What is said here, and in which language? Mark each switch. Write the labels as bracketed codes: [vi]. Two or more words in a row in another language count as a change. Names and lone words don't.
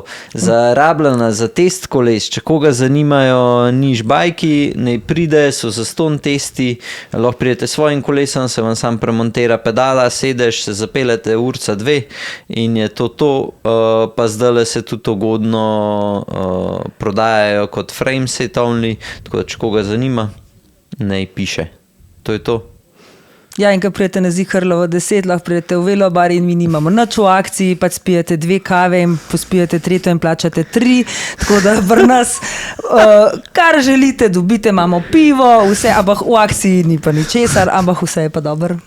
[sl] Za Rabljana, za test koles, če koga zanimajo niž bajki, naj pride, so zastonj testi, lahko pridete s svojim kolesom, se vam sam premontira pedala, sedeš, se zapeljete urca 2 in je to, pa zdaj se tudi ugodno prodajajo kot [en] frame set only, [sl] tako da če koga zanima, naj piše. To je to. Ja, in ko prijete na Ziharlovo 10, lahko prijete v Velobar in mi nimamo nič v akciji, pač spijete 2 kave in pospijete 3 in plačate 3, tako da pri nas kar želite, dobite, imamo pivo, vse, ampak v akciji ni pa ničesar, ampak vse je pa dobro.